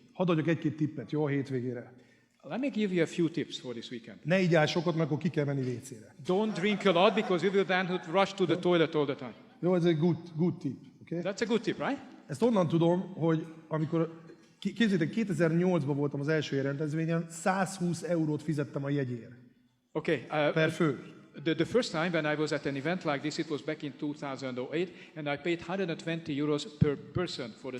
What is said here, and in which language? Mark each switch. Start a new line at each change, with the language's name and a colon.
Hungarian: Hadd adjak egy-két tippet, jó, a hétvégére.
English: Let me give you a few tips for this weekend.
Hungarian: Ne igyál sokat, mert akkor ki kell menni WC-re.
English: Don't drink a lot because you will then rush to the toilet all the time.
Hungarian: Jó, ez egy
English: good tip. Okay? That's a good tip, right?
Hungarian: Ezt onnan tudom, hogy amikor, képzeljétek, 2008-ban voltam az első rendezvényen, 120 eurót fizettem a jegyért.
English: Okay.
Hungarian: Per fő.
English: The first time when I was at an event like this, it was back in 2008, and I paid 120 euros per person for the